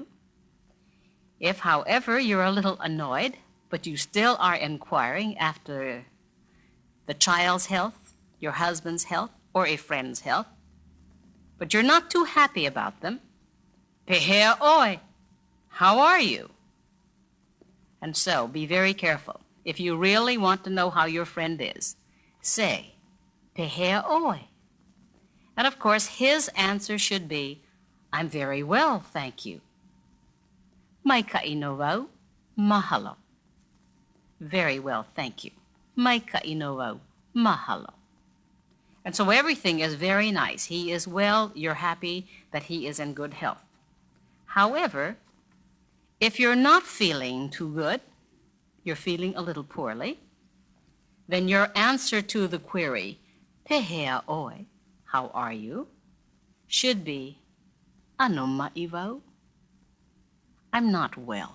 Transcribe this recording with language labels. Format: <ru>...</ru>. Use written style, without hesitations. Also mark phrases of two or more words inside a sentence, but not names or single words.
<en>If, however, you're a little annoyed, but you still are inquiring after the child's health, your husband's health, or a friend's health, but you're not too happy about them,</en> <haw>Pehea oi,</haw> <en>how are you? And so, be very careful. If you really want to know how your friend is, say,</en> <haw>Pehea oi.</haw> <en>And of course, his answer should be, I'm very well, thank you.</en> <haw>Mai kaino wau, mahalo.</haw> <en>Very well, thank you.</en> <haw>Mai kaino wau, mahalo.</haw> <en>And so everything is very nice. He is well. You're happy that he is in good health. However, if you're not feeling too good, you're feeling a little poorly, then your answer to the query,</en> <haw>Pehea oi,</haw> <en>how are you, should be,</en> <haw>ano ma'ivau,</haw> <en>I'm not well.</en>